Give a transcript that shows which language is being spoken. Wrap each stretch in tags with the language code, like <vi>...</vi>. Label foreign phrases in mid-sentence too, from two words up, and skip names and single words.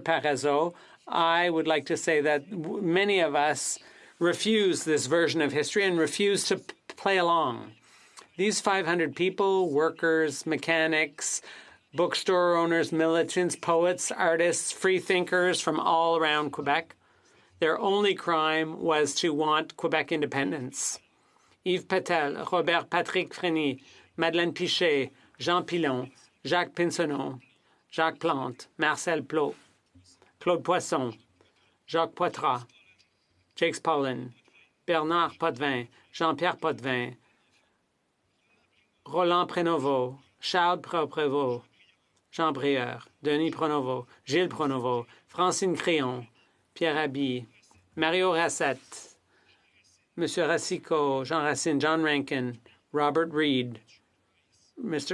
<en>Parizeau, I would like to say that many of us refuse this version of history and refuse to play along. These 500 people, workers, mechanics, bookstore owners, militants, poets, artists, free thinkers from all around Quebec, their only crime was to want Quebec independence. Yves Patel, Robert Patrick Frény, Madeleine Piché, Jean Pilon, Jacques Pinsonneau, Jacques Plante, Marcel Plot, Claude Poisson, Jacques Poitras, Jacques Paulin, Bernard Potvin, Jean-Pierre Potvin, Roland Prénovo, Charles Prévost, Jean Brieur, Denis Pronovo, Gilles Pronovo, Francine Crayon, Pierre Rabhi, Mario Rassette, Monsieur Racicot, Jean Racine, John Rankin, Robert Reed, Mr.</en>